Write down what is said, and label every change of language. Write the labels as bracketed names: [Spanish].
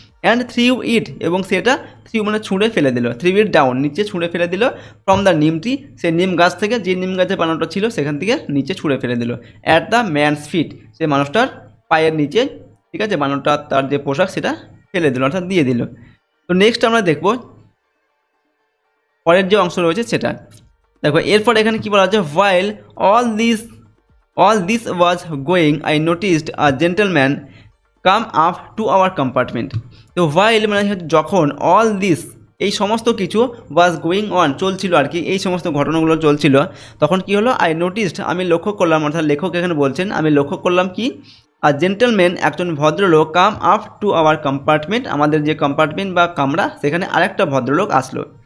[English] and threw it [Bangla] এবং সেটা threw মানে ছুঁড়ে ফেলে দিল, [English] threw it down [Bangla] নিচে ছুঁড়ে ফেলে দিল, [English] from the neem tree [Bangla] সে নিম গাছ থেকে, যে নিম গাছে বানরটা ছিল সেখান থেকে নিচে ছুঁড়ে ফেলে দিল, [English] at the man's feet [Bangla] সে মানুষটার পায়ের নিচে, ঠিক আছে, বানরটা তার যে পোশাক সেটা ফেলে দিল অর্থাৎ দিয়ে দিল। তো নেক্সট আমরা দেখব পরের যে অংশ রয়েছে সেটা দেখো। এরপর এখানে কি বলা হচ্ছে, [English] while all this was going I noticed a gentleman come up to our compartment। [Bangla] তো while মানে যখন, [English] all this [Bangla] এই সমস্ত কিছু [English] was going on [Bangla] চলছিল আর কি, এই সমস্ত ঘটনাগুলো চলছিল, তখন কি হলো, [English] I noticed [Bangla] আমি লক্ষ্য করলাম, অর্থাৎ লেখক এখানে বলছেন আমি লক্ষ্য করলাম কি, [English] আর জেন্টলম্যান [Bangla] একজন ভদ্রলোক [English] come up to our compartment [Bangla] আমাদের যে কম্পার্টমেন্ট বা কামরা সেখানে আরেকটা ভদ্রলোক আসলো।